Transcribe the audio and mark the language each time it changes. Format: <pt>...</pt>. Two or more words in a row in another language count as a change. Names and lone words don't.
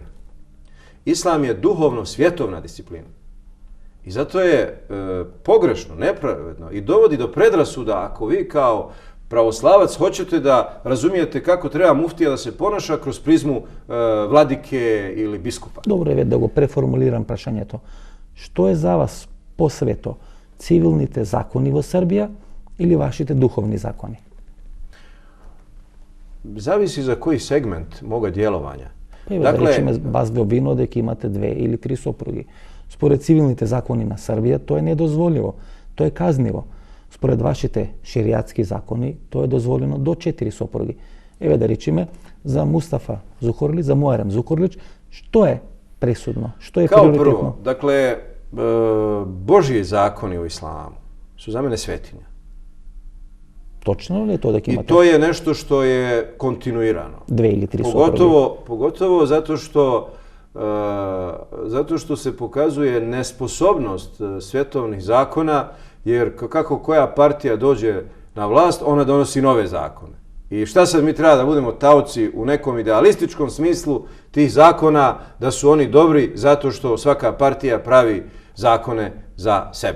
<bs>Islam je duhovno-svjetovna disciplina. I zato je pogrešno, nepravedno i dovodi do predrasuda ako vi kao pravoslavac hoćete da razumijete kako treba muftija da se ponaša kroz prizmu vladike ili biskupa. Dobro je da</bs> <mk>го преформулирам прашањето. Што е за вас посвето? Цивилните закони во Србија или вашите духовни закони?</mk> <bs>Zavisi za koji segment moga djelovanja.</bs> <mk>Да речеме, вас во вино дека имате две или три сопруги. Според цивилните закони на Србија, тоа е недозволиво, тоа е казниво. Според вашите шеријатски закони, тоа е дозволено до 4 сопруги. Еве да речеме, за Мустафа Зукурлич, за Муарем Зукурлич, што е пресудно, што е приоритетно?</mk> <bs>Kao prvo, dakle, Božji zakoni u islamu su za mene svetinja.</bs> <mk>Точно ли е тоа дека имате?</mk> <bs>I to je nešto što je kontinuirano.</bs> <mk>Две или три сопруги.</mk> <bs>Pogotovo zato što se pokazuje nesposobnost svjetovnih zakona, jer kako koja partija dođe na vlast, ona donosi nove zakone. I šta sad mi treba da budemo taoci u nekom idealističkom smislu tih zakona, da su oni dobri zato što svaka partija pravi zakone za sebe.</bs>